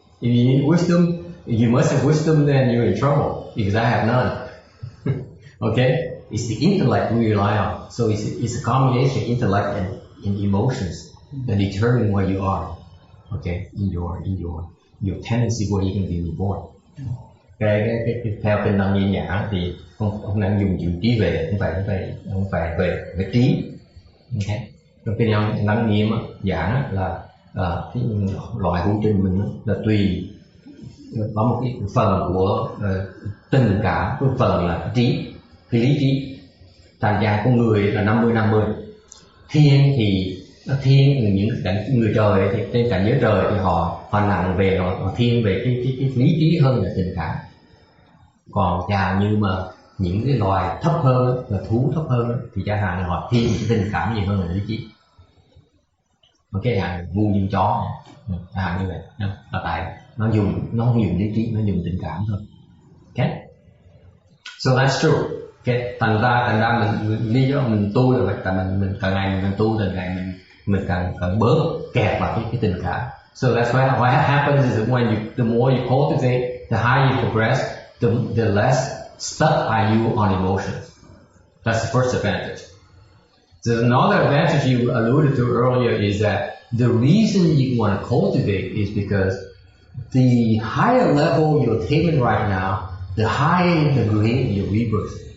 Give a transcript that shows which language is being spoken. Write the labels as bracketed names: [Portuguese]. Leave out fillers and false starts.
[English] If you need wisdom, you must have wisdom, then you're in trouble because I have none. Okay, it's the intellect we rely on. So it's a combination of intellect and emotions that determine where you are. Okay, in your tendency where you can be reborn. [Vietnamese] Theo kinh Lăng Nghiêm giảng thì ông đang dùng chữ trí về, không phải về trí. Okay. Trong kinh Lăng Nghiêm giảng là cái loại hữu trình mình là tùy có một cái phần của tình cảm, cái phần là trí, cái lý trí. Thành ra con người là 50-50. Thiên những người trời thì trên cảnh giới trời thì họ nặng về, họ thiên về cái lý trí hơn là tình cảm. Còn chào như mà những cái loài thấp hơn là thú thấp hơn thì chẳng hạn là họ thiên cái tình cảm gì hơn là lý trí. Một cái dạng ngu như chó chẳng hạn như vậy, là tại nó không dùng lý trí, nó dùng tình cảm thôi. [English] Okay, so that's true. [Vietnamese] Okay, thành ra mình lý do mình tu là vậy, tại mình càng ngày mình tu, càng ngày mình càng bớt kẹt vào cái tình cảm. [English] So that's why what happens is that the more you cultivate, the higher you progress, the less stuck are you on emotions. That's the first advantage. So another advantage you alluded to earlier is that the reason you want to cultivate is because the higher level you're attainment right now, the higher the grade your rebirth.